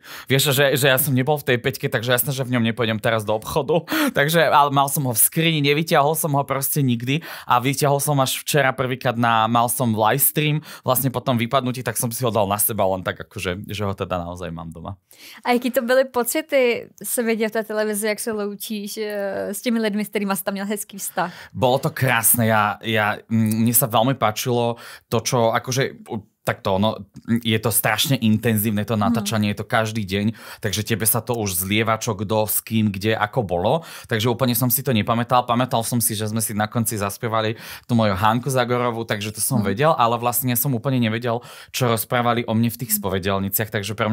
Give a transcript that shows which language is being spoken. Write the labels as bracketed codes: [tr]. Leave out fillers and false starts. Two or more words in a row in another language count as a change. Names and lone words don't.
[sk] Vieš, že ja som nebol v tej peťke, takže jasné, že v ňom nepôjdem teraz do obchodu, takže ale mal som ho v skrini, nevyťahol som ho proste nikdy a vyťahol som až včera prvýkrát mal som live stream, vlastne potom vypadnutí, tak som si ho dal na seba len tak akože, že ho teda naozaj mám doma. [cs] A jaký to byly pocity se vidět v té televizi, jak se loučíš s těmi lidmi, s kterými jsi tam měl hezký vztah? [sk] Bolo to krásne, mne sa veľmi páčilo to, čo akože takto, no, je to strašne intenzívne to natáčanie, je to každý deň, takže tebe sa to už zlieva, čo kdo, s kým, kde, ako bolo. Takže úplne som si to nepamätal. Pamätal som si, že sme si na konci zaspievali tú moju Hanku Zagorovú, takže to som vedel, ale vlastne som úplne nevedel, čo rozprávali o mne v tých spovedelniciach, takže pre